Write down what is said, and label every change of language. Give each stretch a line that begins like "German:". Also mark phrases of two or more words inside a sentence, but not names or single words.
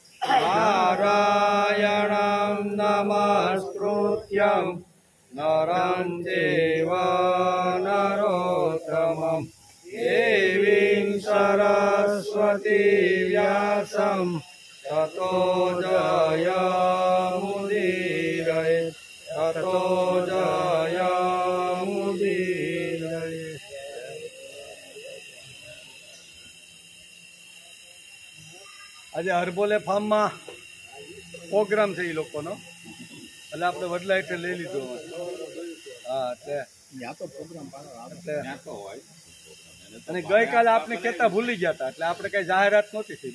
Sanskrit: नारायणं नमस्कृत्यं नरं चैव नरोत्तमं देवीं सरस्वतीं व्यासं ततो जयमुदीरये ततो जयमुदीरये।
Gujarati: આજે હરબોલે ફાર્મમાં પ્રોગ્રામ છે એ લોકોનો, એટલે આપણે વડલા એટલે લઈ લીધો. હા, એટલે અને ગઈકાલે આપણે કહેતા ભૂલી ગયા હતા, એટલે આપણે કઈ જાહેરાત નહોતી થઈ.